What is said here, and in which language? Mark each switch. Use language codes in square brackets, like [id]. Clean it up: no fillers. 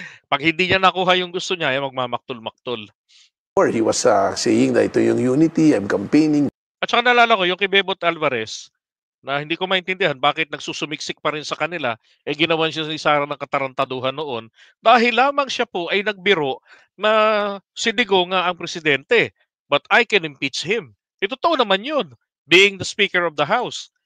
[tl] Pag hindi niya nakuha yung gusto niya, magmamaktol-maktol. [en] he was saying [tl] na ito yung [en] unity, I'm campaigning. [tl] At saka naalala ko yung kay Bebot Alvarez na hindi ko maintindihan bakit nagsusumiksik pa rin sa kanila, ginawan siya ni Sara ng katarantaduhan noon dahil lamang siya po ay nagbiro na si Digong nga ang presidente. [en] But I can impeach him. [tl] Totoo naman yun. [en] Being the Speaker of the House.